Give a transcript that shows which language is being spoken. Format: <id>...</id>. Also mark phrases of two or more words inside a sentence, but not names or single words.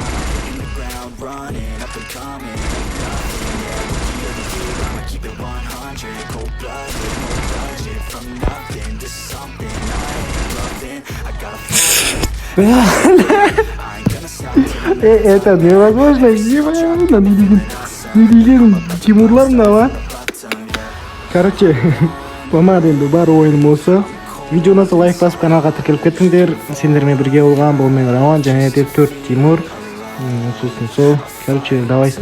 <en>I'm hitting the ground, running, up and coming. Ain't nothing, yeah, rookie of the year. I'ma keep it 100, cold-blooded, no budget. From nothing to something I ain't loving. I gotta fall. I ain't gonna stop.</en> <ru>Это невозможно, ебано,</ru> <kk>не деген Тимурлар мына. Короче, болмады енді бар ойыным осы. Видеоны лайк басып каналға тіркеліп кеттіңдер. Сендермен бірге болған бұл мен Роман және де 4 Тимур. Сосын сол. Короче, давайсыңдар.</kk>